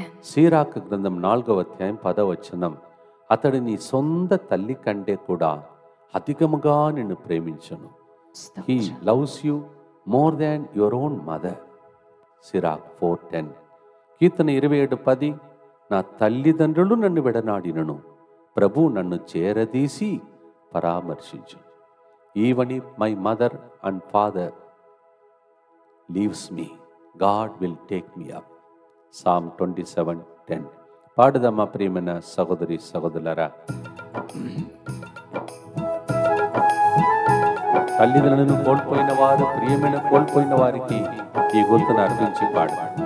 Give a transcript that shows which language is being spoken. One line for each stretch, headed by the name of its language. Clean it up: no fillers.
Telugu: సీరాకు గ్రంథం 4వ అధ్యాయం 10వ వచనం, అతడు నీ సొంత తల్లి కంటే కూడా అధికముగా నిన్ను ప్రేమించును.
English: He loves you more than your own mother. Sirach 4:10.
Telugu: కీర్తన 27:10, నా తల్లిదండ్రులు నన్ను విడనాడినను ప్రభు నన్ను చేరదీసి పరామర్శించు.
English: Even if my mother and father leaves me, God will take me up. Psalm 27:10.
Telugu: పాడుదమ్మా ప్రియమైన సహోదరి సహోదరులారా. తల్లిదండ్రులను కోల్పోయిన వారు, ప్రియమైన కోల్పోయిన వారికి ఈ గుర్తును అర్పించి పాడు.